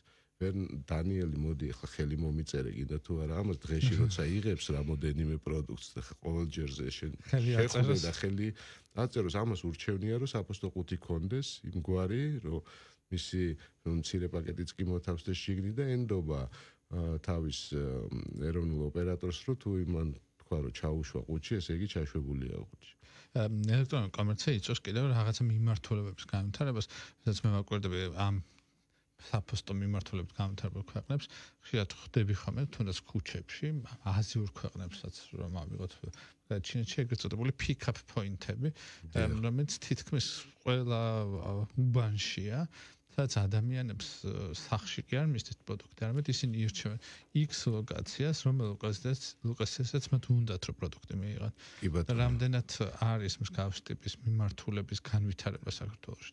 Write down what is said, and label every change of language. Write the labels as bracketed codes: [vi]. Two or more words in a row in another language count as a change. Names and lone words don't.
[ka] დანიელი მოდი ახლა ხელი მომიწერე კიდე თუ არა ამას დღეში როცა იღებს რამოდენიმე პროდუქტს და ყოველჯერზე შეხვდე და ხელი აწეროს ამას ურჩევნია რომ საფოსტო ყუთი კონდეს იმგვარი რომ მისი მცირე პაკეტიც კი მოთავს და შიგნით და ენდობა თავის ეროვნულ ოპერატორს რომ თუ იმან თქვა რომ ჩაუშვა ყუთში ესე იგი ჩაშვებულია ყუთში. ელექტრონული კომერცია იწვევს კიდევ რაღაცა მიმართულებების განვითარებას, სადაც მე ვაკვირდები ამ საფოსტო მიმართულებით განვითარებულ ქვეყნებს, ხშირად ხვდები ხოლმე თუნდაც ქუჩებში, აზიურ ქვეყნებსაც რომ ავიღოთ, ჩინეთში ეგრეთ წოდებული [en] pick-up point- [ka] ები, რომელიც თითქმის ყველა უბანშია, სადაც ადამიანებს სახში კი არ მისდევთ პროდუქტი, არამედ ისინი ირჩევენ X ლოკაციას, რომელ ლოკაციასაც მათ უნდათ რომ პროდუქტი მიიღონ. რამდენად არის მსგავსი ტიპის მიმართულების განვითარება საქართველოში?